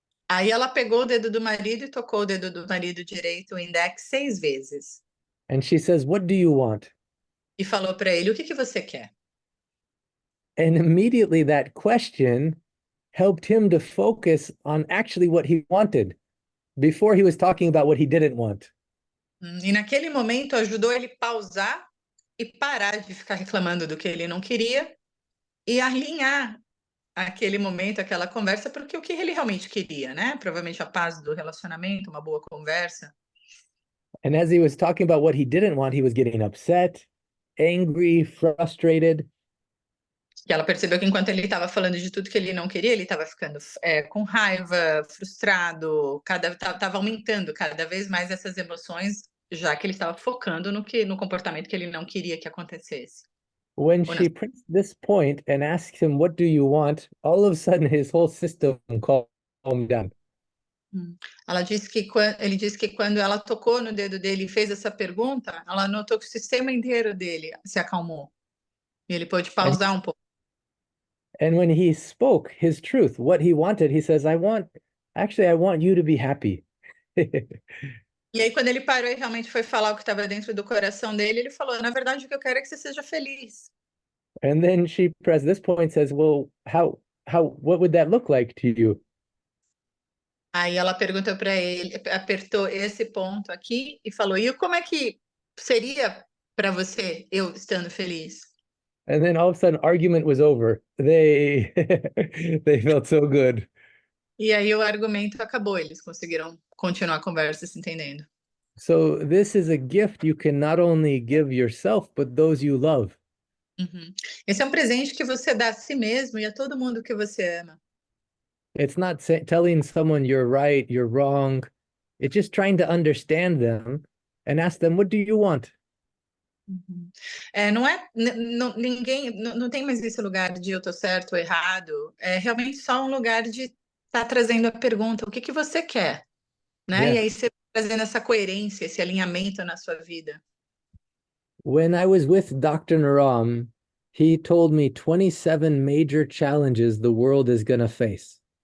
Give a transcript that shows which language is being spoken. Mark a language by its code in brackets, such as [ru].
[pt] Aí ela pegou o dedo do marido e tocou o dedo do marido direito, o index, 6 vezes. [en] And she says, "What do you want?" [pt] E falou para ele, o que você quer? [en] And immediately that question helped him to focus on actually what he wanted before he was talking about what he didn't want. [pt] E naquele momento ajudou ele pausar e parar de ficar reclamando do que ele não queria e alinhar aquele momento, aquela conversa para o que ele realmente queria, né? Provavelmente a paz do relacionamento, uma boa conversa. [en] And as he was talking about what he didn't want, he was getting upset, angry, frustrated. [pt] E ela percebeu que enquanto ele estava falando de tudo que ele não queria, ele estava ficando com raiva, frustrado, estava aumentando cada vez mais essas emoções, já que ele estava focando no comportamento que ele não queria que acontecesse. [en] When she pressed this point and asked him, "What do you want?" all of a sudden his whole system calmed down. [pt] Ele disse que quando ela tocou no dedo dele e fez essa pergunta, ela notou que o sistema inteiro dele se acalmou. E ele pôde pausar um pouco. [en] And when he spoke his truth, what he wanted, he says, I want you to be happy. [pt] E aí, quando ele parou e realmente foi falar o que estava dentro do coração dele, ele falou, na verdade, o que eu quero é que você seja feliz. [en] And then she pressed this point and says, well, what would that look like to you? [pt] Aí ela perguntou para ele, apertou esse ponto aqui e falou, e como é que seria para você eu estando feliz? [en] And then all of a sudden argument was over. They felt so good. [pt] E aí o argumento acabou, eles conseguiram continuar a conversa se entendendo. [en] So this is a gift you can not only give yourself, but those you love. [pt] Esse é um presente que você dá a si mesmo e a todo mundo que você ama. [en] It's not telling someone you're right, you're wrong. It's just trying to understand them and ask them, what do you want? [pt] Não tem mais esse lugar de eu tô certo ou errado. É realmente só um lugar de estar trazendo a pergunta, o que você quer? Né? [en] Yes. [pt] E aí você trazendo essa coerência, esse alinhamento na sua vida. [en] When I was with Dr. Naram, he told me 27 major challenges the world is going to face.